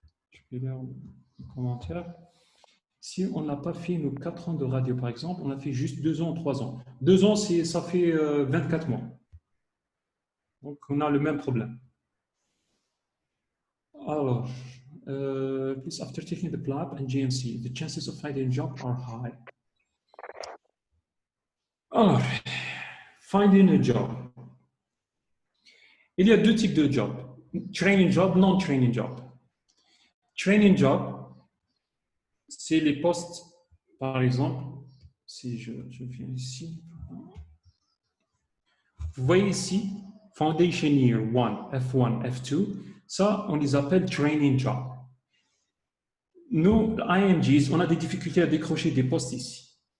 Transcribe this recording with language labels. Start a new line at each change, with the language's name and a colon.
French: Je vais lire les commentaires. Si on n'a pas fait nos 4 ans de radio, par exemple, on a fait juste 2 ans, 3 ans. 2 ans, ça fait 24 mois. Donc, on a le même problème.
English: Alors, please, after taking the PLAB and GMC, the chances of finding a job are high. Alors, finding a job.
French: Il y a deux types de jobs. Training job, non-training job. Training job, c'est les postes, par exemple, si je viens ici, vous voyez ici, Foundation Year 1, F1, F2, ça, on les appelle Training Job. Nous, IMGs, on a des difficultés à décrocher des postes ici.